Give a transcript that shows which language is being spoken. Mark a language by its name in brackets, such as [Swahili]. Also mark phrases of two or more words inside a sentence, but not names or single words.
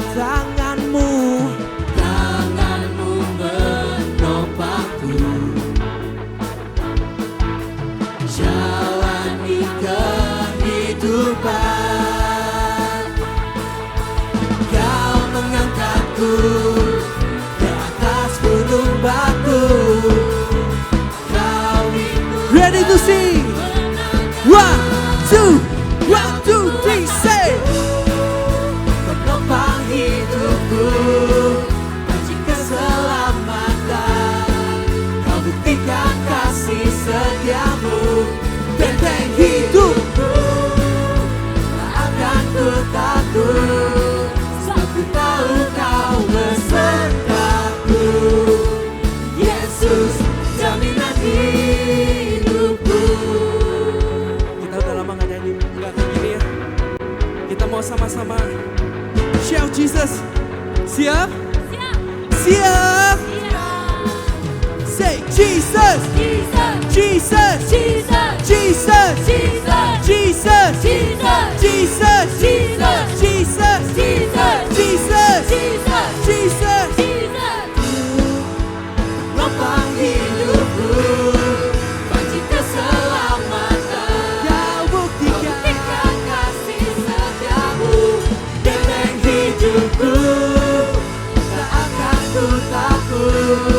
[Indonesian] Tanganmu menopangku, jalani kehidupan. Kau mengangkatku ke atas gunung batu. [English] Kau ready to sing. 1, 2, 1, 2, 3, say. [Indonesian] Menopang hidupku, kunci keselamatan. Kau buktikan kasih setiamu, benteng hidupku, tak akan ku takut. Sebab ku tahu kau besertaku. Yesus jaminan hidupku. Kita udah lama gak nyanyi, gak kayak gini ya. Kita mau sama-sama shout Jesus. Siap? Siap. Siap? Say Jesus! Jesus. Jesus! Jesus. Jesus! Jesus. Jesus! Jesus. Jesus! Jesus. Jesus! Jesus. Jesus! Jesus. Menopang hidupku, Kunci keselamatan. kau buktikan Buktikan kasih setiamu, benteng hidupku, tak akan ku takut.